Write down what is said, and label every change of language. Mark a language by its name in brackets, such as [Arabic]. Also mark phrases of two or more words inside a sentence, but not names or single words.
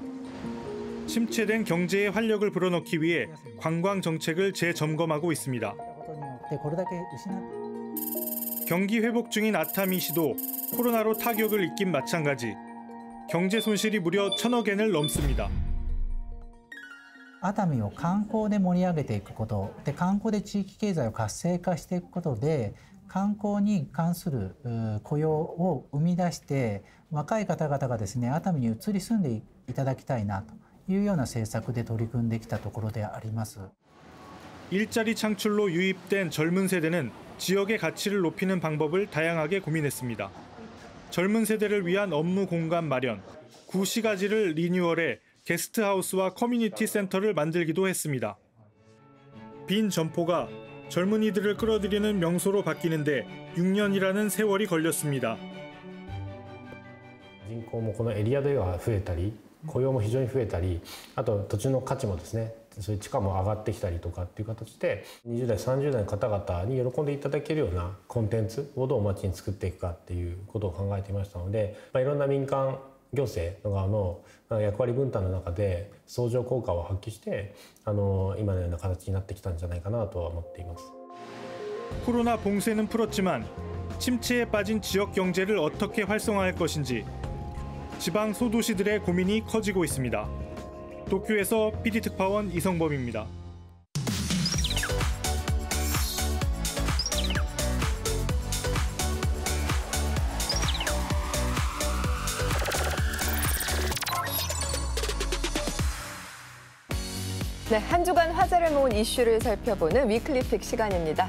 [Korean] 침체된 경제에 활력을 불어넣기 위해 관광 정책을 재점검하고 있습니다. 경기 회복 중인 아타미시도 코로나로 타격을 입긴 마찬가지. 경제 손실이 무려 1,000억 엔을 넘습니다. [Japanese] 熱海を観光で盛り上げていくことで、観光で地域経済を活性化していくことで、観光に関する雇用を生み出して、若い方々がですね、熱海に移り住んでいただきたいなというような政策で取り組んできたところであります。 [Korean] 일자리 창출로 유입된 젊은 세대는 지역의 가치를 높이는 방법을 다양하게 고민했습니다. 젊은 세대를 위한 업무 공간 마련, 구시가지를 리뉴얼해 게스트하우스와 커뮤니티 센터를 만들기도 했습니다. 빈 점포가 젊은이들을 끌어들이는 명소로 바뀌는데 6년이라는 세월이 걸렸습니다. [Japanese] 人口もこのエリアでは増えたり、雇用も非常に増えたり、あと土地の価値もですね、そういう地価も上がってきたりとかっていう形で、20代、30代の方々に喜んでいただけるようなコンテンツをどう街に作っていくかっていうことを考えていましたので、いろんな民間行政の側の役割分担の中で相乗効果を発揮して今のような形になってきたんじゃないかなとは思っています。 [Korean] 코로나 봉쇄는 풀었지만 침체에 빠진 지역 경제를 어떻게 활성화할 것인지 지방 소도시들의 고민이 커지고 있습니다. 도쿄에서 PD특파원 이성범입니다. 네, 한 주간 화제를 모은 이슈를 살펴보는 위클리 픽 시간입니다.